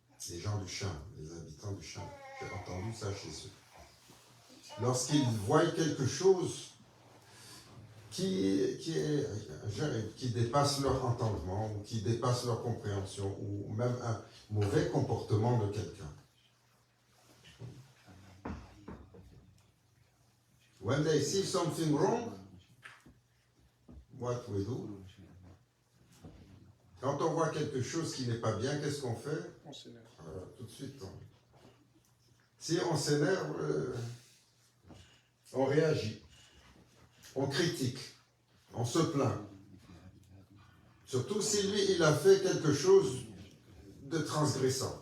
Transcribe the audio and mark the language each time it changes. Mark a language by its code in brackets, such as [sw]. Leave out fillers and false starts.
[fr] Les gens du Cham, les habitants du Cham, j'ai entendu ça chez eux. Lorsqu'ils voient quelque chose qui dépasse leur entendement, ou qui dépasse leur compréhension, ou même un mauvais comportement de quelqu'un. [en] When they see something wrong, what we do? [fr] Quand on voit quelque chose qui n'est pas bien, qu'est-ce qu'on fait? On s'énerve. Voilà, tout de suite. Si on s'énerve, on réagit, on critique, on se plaint. Surtout si lui, il a fait quelque chose de transgressant.